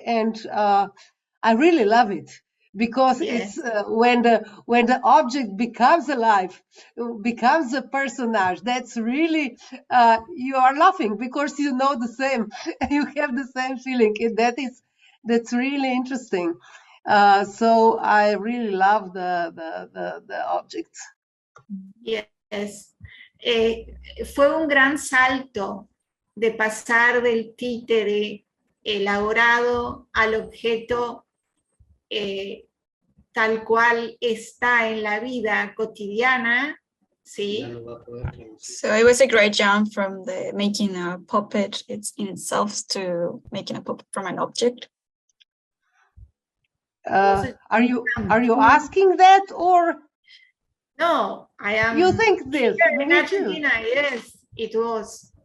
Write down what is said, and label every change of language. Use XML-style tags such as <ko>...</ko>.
<en>And I really love it because it's when the object becomes alive, becomes a personage, that's really, you are laughing because you know the same, you have the same feeling. That's really interesting. So I really love the objects. Yes.</en> <es>Fue un gran salto de pasar del títere elaborado al objeto tal cual está en la vida cotidiana, ¿sí?</es> <en>So it was a great jump from the making a puppet in itself to making a puppet from an object. Are you asking that, or no? I am. You think this? In Argentina, yes, it was.</en>